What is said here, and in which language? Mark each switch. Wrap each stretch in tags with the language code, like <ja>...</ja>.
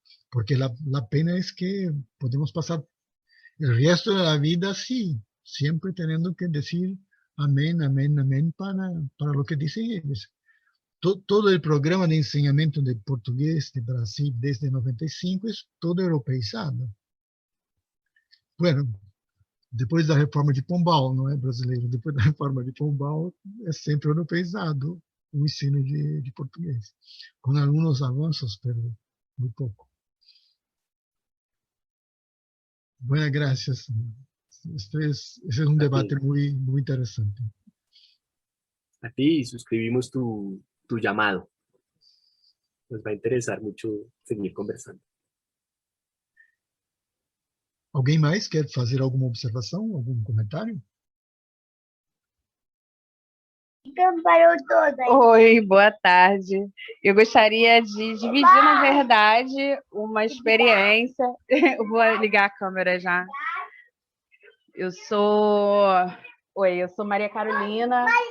<es>Porque la pena es que podemos pasar el resto de la vida así, siempre teniendo que decir amén, amén, amén para lo que dicen ellos. Todo el programa de enseñamiento de portugués de Brasil desde 95 es todo europeizado.</es> <pt>Bueno, depois da reforma de Pombal, não é brasileiro, depois da reforma de Pombal é sempre europeizado o ensino de português, com alguns avanços, pero muito pouco.</pt> <es>Buenas gracias. Ese es un debate muy, muy interesante. A ti, suscribimos tu llamado. Nos va a interesar mucho seguir conversando.</es> <pt>Alguém mais quer fazer alguma observação, algum comentário? Oi, boa tarde. Eu gostaria de dividir, na verdade, uma experiência. Eu vou ligar a câmera já. Eu sou Maria Carolina.</pt>